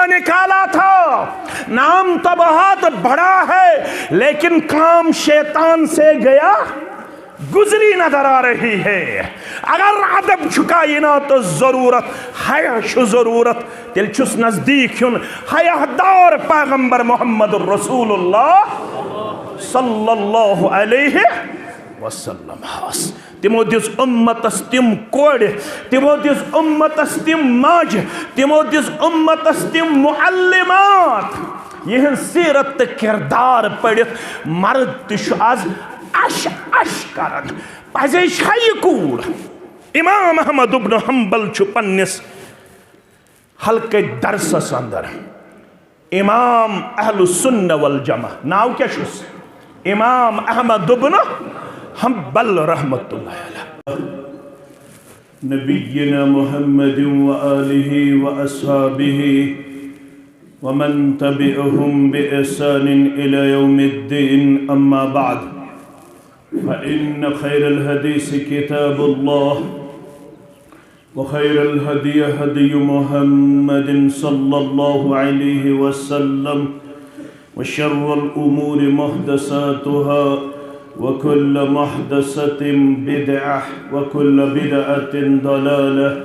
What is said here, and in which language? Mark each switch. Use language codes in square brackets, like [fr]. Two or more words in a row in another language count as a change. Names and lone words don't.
[ur] نکالا تھا نام تو بہت بڑا ہے لیکن کام شیطان سے گیا گزری نظر آ رہی ہے [ks] اگر ادب چھکائی نا تو ضرورت حیا چھو ضرورت تیل چھس نزدیک ہن حیا دار پیغمبر [ar] محمد الرسول اللہ صلی اللہ علیہ وسلم [ks] ہاس تمو دس امتس تم کوڑ تمو دس امتس تم ماج تمو دس امتس تم معلمات یہ سیرت کردار پڑھت مرد تش آز اش اش کرن پزے چھائی کوڑ امام احمد ابن حنبل چھو پنس حلقہ درسس اندر امام [ar] اہل السنہ والجمع [ks] ناو کیا چھس امام احمد ابن حنبل [ar] رحمت اللہ علیہ نبینا محمد وآلہ وأصحابہ ومن تبعهم بإحسان إلى يوم الدين أما بعد فإن خير الحديث كتاب الله وخير الهدي هدي محمد صلى الله عليه وسلم وشر الأمور محدثاتها وكل محدثة بدعة وكل بدعة ضلالة